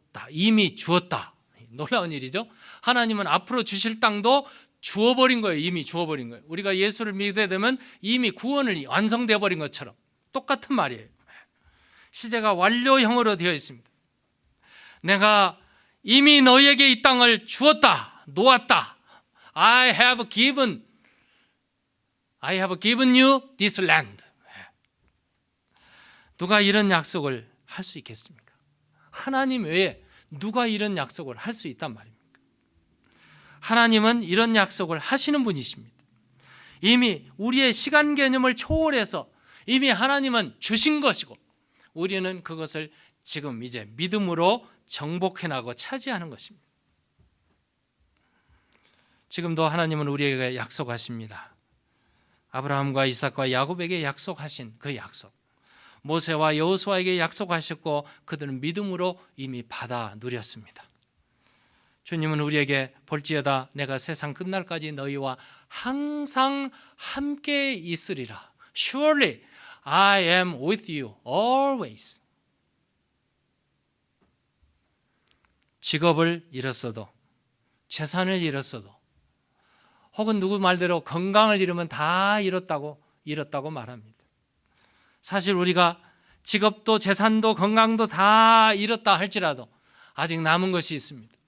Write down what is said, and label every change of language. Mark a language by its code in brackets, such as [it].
[ko] 이미 주었다. 놀라운 일이죠. 하나님은 앞으로 주실 땅도 주어버린 거예요. 이미 주어버린 거예요. 우리가 예수를 믿게 되면 이미 구원을 완성되어 버린 것처럼 똑같은 말이에요. 시제가 완료형으로 되어 있습니다. 내가 이미 너희에게 이 땅을 주었다, 놓았다. [en] I have given you this land. [ko] 누가 이런 약속을 할 수 있겠습니까? 하나님 외에 누가 이런 약속을 할 수 있단 말입니까? 하나님은 이런 약속을 하시는 분이십니다. 이미 우리의 시간 개념을 초월해서 이미 하나님은 주신 것이고 우리는 그것을 지금 이제 믿음으로 정복해 나가고 차지하는 것입니다. 지금도 하나님은 우리에게 약속하십니다. 아브라함과 이삭과 야곱에게 약속하신 그 약속, 모세와 여호수아에게 약속하셨고 그들은 믿음으로 이미 받아 누렸습니다. 주님은 우리에게 볼지어다 내가 세상 끝날까지 너희와 항상 함께 있으리라. [en] Surely I am with you always. [ko] 직업을 잃었어도 재산을 잃었어도 혹은 누구 말대로 건강을 잃으면 다 잃었다고 말합니다. 사실 우리가 직업도 재산도 건강도 다 잃었다 할지라도 아직 남은 것이 있습니다.